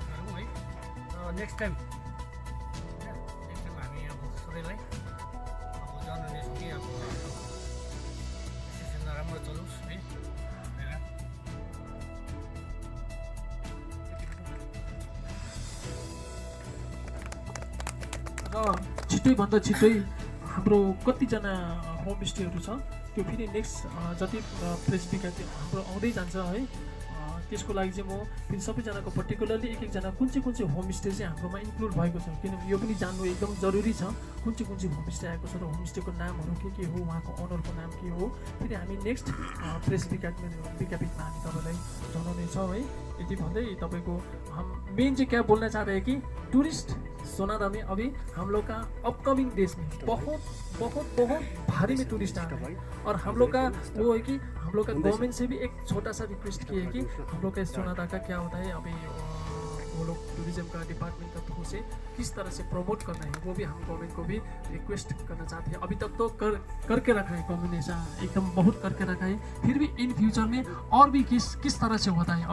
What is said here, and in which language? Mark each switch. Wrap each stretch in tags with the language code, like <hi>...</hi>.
<ne>र next time हामी अब सबैलाई अब जनाउने छौँ कि अब राम्रो चलोस् है। र छिटैभन्दा छिटै हाम्रो कतिजना होमस्टेहरू छ त्यो फेरि नेक्स्ट जति प्रेस विज्ञप्ति हाम्रो आउँदै जान्छ है। त्यसको लागि चाहिँ म फेरि सबैजनाको पर्टिकुलरली एकजना कुन चाहिँ होमस्टे चाहिँ हाम्रोमा इन्क्लुड भएको छ, किनभने यो पनि जान्नु एकदम जरुरी छ कुन चाहिँ होमस्टे आएको छ र होमस्टेको नामहरू के हो, उहाँको ओनरको नाम के हो, फेरि हामी नेक्स्ट प्रेस विज्ञप्तिमा हामी तपाईँलाई जनाउनेछौँ है। यति भन्दै तपाईँको</ne> <hi>हम मेन चाहिँ क्या बोलना चाह रहे हैं कि टूरिस्ट सोनादा में अभी हम लोग का अपकमिंग डेज में बहुत बहुत बहुत भारी में टूरिस्ट आ रहे हैं। और हम लोग का वो है कि हम लोग का गवर्नमेंट से भी एक छोटा सा रिक्वेस्ट किया है कि हम लोग का सोनादा का क्या होता है अभी वो लोग टूरिज्म का डिपार्टमेंट का थ्रू से किस तरह से प्रमोट करना है वो भी हम गवर्नमेंट को भी रिक्वेस्ट करना चाहते हैं। अभी तक तो करके रखा है गवर्नमेंट ने, ऐसा एकदम बहुत करके रखा है, फिर भी इन फ्यूचर में और भी किस तरह से होता है।</hi>